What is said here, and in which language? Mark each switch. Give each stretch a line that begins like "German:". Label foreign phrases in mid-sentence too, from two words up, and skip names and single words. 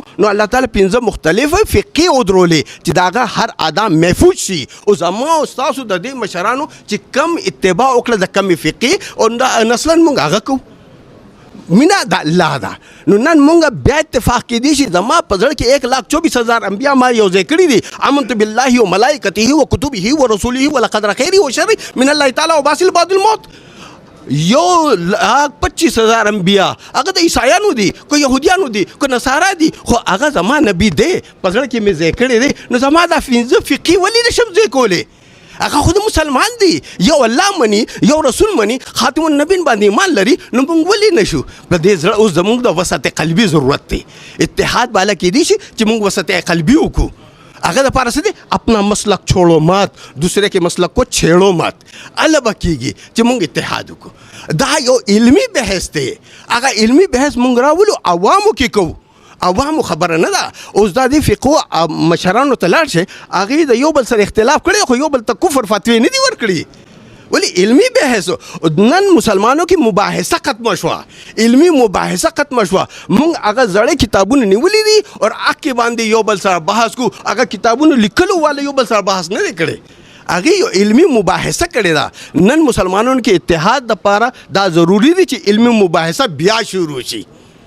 Pashto: نو الله تعالی 15 مختلفه فقهې ودرولې چې د هغه هر ادا محفوظ شي. او زما او ستاسو د دې مشرانو چې کم اتباع وکړه د کمې فقهې او نسلا مونږ هغه کوو. مینا د الله ده. نو نن مونږ بیا اتفاق کېدی شي. زما په زړه کې 1,24,000 انبیا ما یو ځای کړي دي.
Arabic: آمنت بالله و ملائکته و کتبه و رسوله و لقدر خیر و شر من الله تعالی و باصل بعد الموت.
Pashto: یو 25,000 انبیا هغه د عیسایانو دي، که یهودیانو دي، که نصارا دي، خو هغه زما نبی دی، په زړه کې مې ځای کړی دی. نو زما دا 15 فقهي ولې نشم ځای کولی؟ هغه خو د مسلمان دی، یو الله مني، یو رسول مني، خاتم النبین باندې ایمان لري. نو موږ ولې نشو؟ په دې زړه اوس زموږ د وسط قلبي ضرورت دی. اتحاد بالا کېدی شي چې موږ وسط قلبي وکړو. هغه دپاره څه دی؟
Urdu: اپنا مسلک چھوڑو مات، دوسرے کے مسلک کو چھیڑو مات.
Pashto: الله به کېږي چې موږ اتحاد وکړو. دا یو علمي بحث دی. هغه علمي بحث موږ راولو عوامو کې کوو. عوامو خبره نه ده. اوس دا د فقهو مشرانو ته لاړ شي، هغې د یو بل سره اختلاف کړی، خو یو بل ته کفر فتوی نه دي ورکړي. ولی علمی بحث نن
Urdu: مسلمانوں کی
Pashto: مباحثه ختمه شوه، علمی مباحثه ختمه شوه. مونږ هغه زړې کتابونه نیولي دي او هغې باندې یو بل سره بحث کو. هغه کتابونو لیکلو والا یو بل سره بحث نه دی کړی، هغې یو علمی مباحثه کړې ده. نن مسلمانانو کې اتحاد دپاره دا ضروري دی چې علمی مباحثه بیا شروع شي.